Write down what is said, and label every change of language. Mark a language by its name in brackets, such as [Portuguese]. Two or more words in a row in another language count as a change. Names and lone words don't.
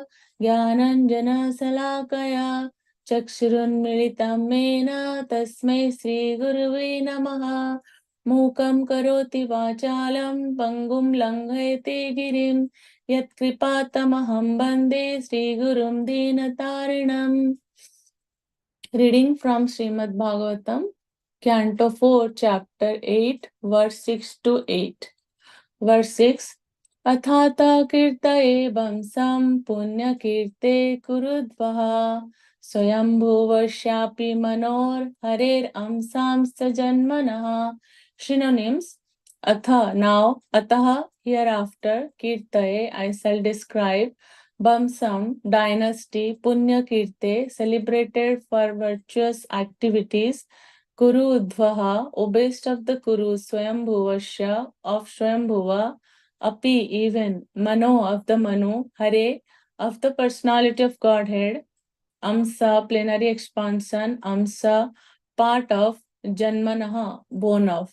[Sanskrit] ज्ञानाञ्जनशलाकया चक्षुरुन्मिलितं येन तस्मै श्रीगुरुवे नमः मूकं करोति वाचालं पङ्गुं लङ्घयते गिरिं यत्कृपातमहं वन्दे श्रीगुरुं दीनतारिणम्. [English] Reading from Srimad Bhagavatam, Canto 4, Chapter 8, verse 6 to 8. Verse 6. [Sanskrit] अथातः कीर्तये वंशं पुण्य कीर्तेः कुरूद्वह स्वायम्भुवस्यापि मनोर् हरेर् अंशं सजन्मनः. [English] Synonyms. Atha, now, ataha, hereafter, kirtaye, I shall describe, Bamsam, dynasty, [Sanskrit] Punya Kirte, [English] celebrated for virtuous activities, Kuru Udvaha, obeyed of the Kuru, Swayambhuvasya, of Swayambhuva, Api, even, Mano, of the Manu, Hare, of the personality of Godhead, Amsa, plenary expansion, Amsa, part of, Janmanaha, born of.